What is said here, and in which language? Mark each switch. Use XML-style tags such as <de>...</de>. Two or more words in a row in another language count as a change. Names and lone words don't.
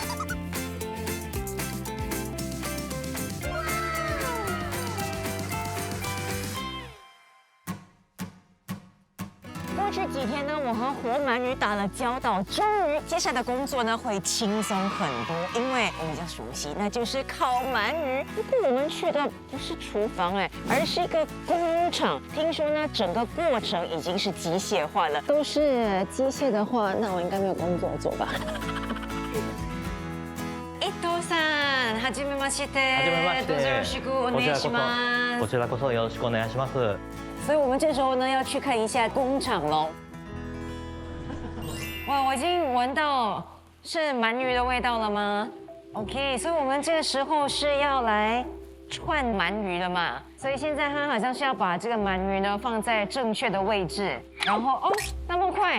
<zh>过去几天呢，我和活鳗鱼打了交道，终于接下来的工作呢会轻松很多，因为我比较熟悉，那就是烤鳗鱼。不过我们去的不是厨房而是一个工厂。听说呢，整个过程已经是机械化了。都是机械的话，那我应该没有工作做吧？</zh> <ja>伊藤さん、はじめまして。はじめまして。どうぞよろしくお願いします。こちらこそよろしくお願いします。</ja> <zh>所以我们这时候呢要去看一下工厂喽。哇，我已经闻到是鳗鱼的味道了吗 ？OK， 所以我们这个时候是要来串鳗鱼了嘛。所以现在他好像是要把这个鳗鱼呢放在正确的位置，然后哦，那么快。</zh>